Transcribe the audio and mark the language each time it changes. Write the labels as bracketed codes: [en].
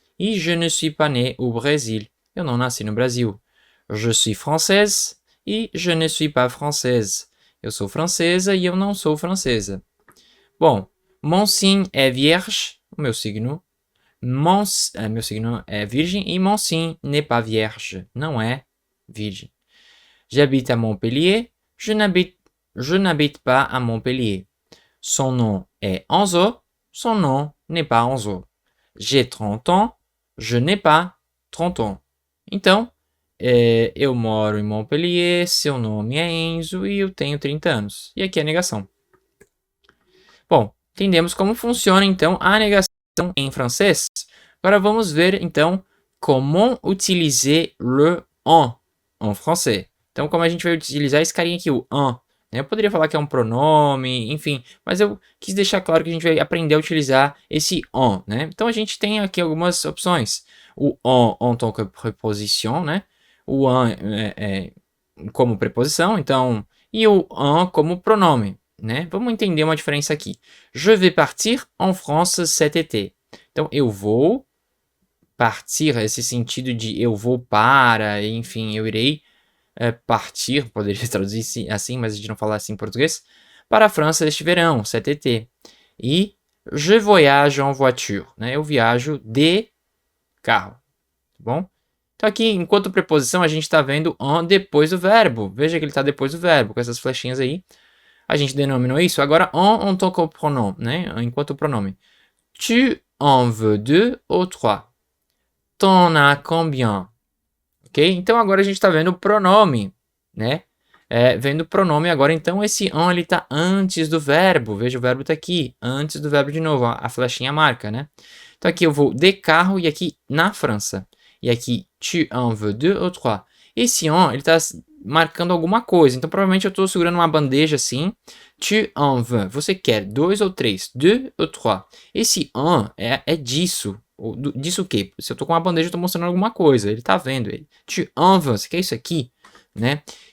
[fr] E je ne suis pas né au Brésil. [pt] Eu não nasci no Brasil. [fr] Je suis française. E je ne suis pas française. [pt] Eu sou francesa e eu não sou francesa. Bom, [fr] mon signe [pt] é vierge, o meu signo. Meu signo é virgem e [fr] mon signe n'est pas vierge, [pt] não é virgem. [fr] J'habite à Montpellier, je n'habite pas à Montpellier. Son nom est Enzo, son nom n'est pas Enzo. J'ai 30 ans, je n'ai pas 30 ans. [pt] Então, eu moro em Montpellier, seu nome é Enzo e eu tenho 30 anos. E aqui é a negação. Bom, entendemos como funciona então a negação em francês. Agora vamos ver então [fr] comment utiliser le en français. [pt] Então, como a gente vai utilizar esse carinha aqui, o en. Eu poderia falar que é um pronome, enfim, mas eu quis deixar claro que a gente vai aprender a utilizar esse en, né? Então a gente tem aqui algumas opções. O en tant que preposition, né? O en como preposição, então, e o en como pronome. Né? Vamos entender uma diferença aqui. [fr] Je vais partir en France cet été. [pt] Então, eu vou partir, esse sentido de eu vou para, enfim, eu irei partir, poderia traduzir assim, mas a gente não fala assim em português, para a França este verão, [fr] cet été. [pt] E [fr] je voyage en voiture, [pt] né? Eu viajo de carro, tá bom? Então aqui, enquanto preposição, a gente está vendo en depois do verbo. Veja que ele está depois do verbo, com essas flechinhas aí. A gente denominou isso. Agora, [fr] en tant que [pt] pronome, né? Enquanto pronome. [fr] Tu en veux deux ou trois? T'en as combien? Ok? [pt] Então agora a gente está vendo o pronome, né? Vendo o pronome agora, então esse en ele está antes do verbo. Veja, o verbo está aqui, antes do verbo de novo. A flechinha marca, né? Então aqui eu vou de carro e aqui na França. E aqui, [fr] tu en veux deux ou trois? [pt] Esse en, ele está marcando alguma coisa. Então provavelmente eu estou segurando uma bandeja assim. [fr] Tu en veux. [pt] Você quer 2 ou 3? 2 ou 3? Esse en é disso. Disso o quê? Se eu estou com uma bandeja, eu estou mostrando alguma coisa. Ele está vendo ele. [fr] Tu en veux. [pt] Você quer isso aqui? Né?